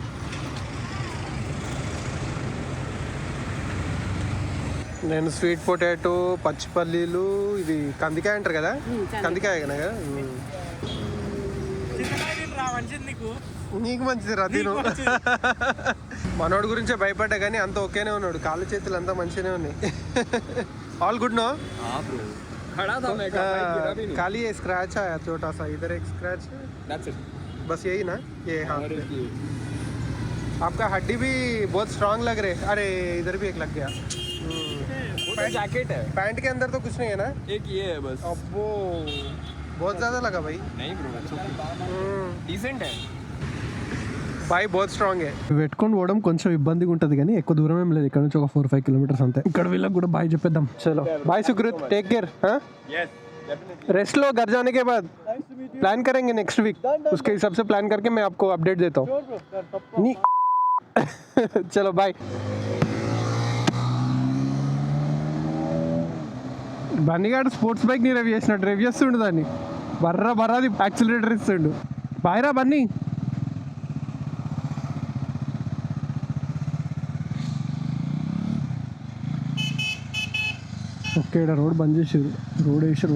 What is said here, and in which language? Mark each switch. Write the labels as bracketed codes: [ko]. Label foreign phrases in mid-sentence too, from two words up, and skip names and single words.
[te] నేను [en] sweet potato, [te] పచ్చిపల్లీలు, ఇది కందికాయ అంటారు కదా, కందికాయ కదా. నీకు మంచిది రా, తిను. మనోడు గురించే భయపడ్డా కానీ అంత ఓకేనే ఉన్నాడు, కాళ్ళు చేతులు అంతా మంచిగానే ఉన్నాయి. [en] All good no? [hi] खाली है, स्क्रैच आया छोटा सा, इधर एक स्क्रैच है, बस यही ना ये? हाँ, आपका हड्डी भी बहुत स्ट्रांग लग रहे. अरे इधर भी एक लग गया. जैकेट है, पैंट के अंदर तो कुछ नहीं है ना? एक ये है बस. अब्बो बहुत ज़्यादा लगा भाई. नहीं ब्रो, डिसेंट है. [en] Boy both strong. [te] పెట్టుకొని పోవడం కొంచెం ఇబ్బందిగా ఉంటుంది, కానీ ఎక్కువ దూరం ఏం లేదు. ఇక్కడ నుంచి ఒక 4-5 కిలోమీటర్స్ అంతే. ఇక్కడ వీళ్ళకి కూడా బాయ్ చెప్పేద్దాం. చలో బాయ్ సుకృత్, [en] Take care. [hi] हाँ रेस्ट लो, घर जाने के बाद प्लान करेंगे [en] next week. [hi] उसके हिसाब से प्लान करके मैं आपको अपडेट देता हूँ. नहीं चलो बाय. [te] బన్నీగాడు [en] sports bike [te] ని రివ్యూ చేసినట్టు రివ్యూ చేస్తుండు, దాన్ని బర్రాది యాక్సిలరేటర్ ఇస్తుండు. బాయ్ రా బన్నీ. ఓకే, ఇక్కడ రోడ్ బంద్ చేసారు, రోడ్ వేసారు.